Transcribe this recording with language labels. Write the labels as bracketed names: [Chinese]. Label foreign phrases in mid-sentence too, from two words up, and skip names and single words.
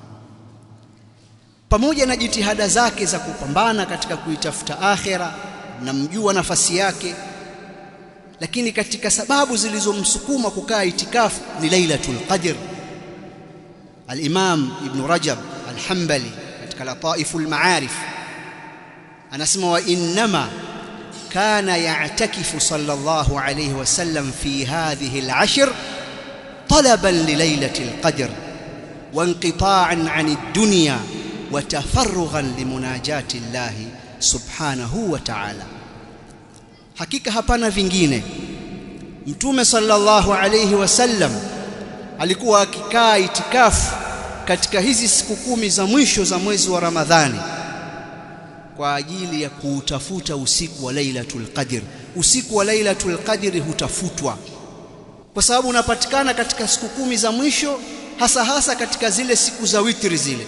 [Swahili] Pamoja na jitihada zake za kupambana katika kuitafuta akhera na mjua nafasi yake, lakini katika sababu zilizomsukuma kukaa itikafu ni Lailatul Qadr. [Arabic] Al-Imam Ibn Rajab Al-Hanbali katika Lataiful Ma'arif anasema, وإنما كان يعتكف صلى الله عليه وسلم في هذه العشر طلبا لليلة القدر وانقطاعا عن الدنيا وتفرغا لمناجاة الله سبحانه وتعالى. [Swahili] hakika hapana vingine. Mtume [Arabic] صلى الله عليه وسلم [Swahili] alikuwa akikaa itikafu katika hizi siku 10 za mwisho za mwezi wa Ramadhani kwa ajili ya kuutafuta usiku wa Lailatul Qadr. Usiku wa Lailatul Qadr hutafutwa kwa sababu unapatikana katika siku 10 za mwisho, hasa katika zile siku za witri zile.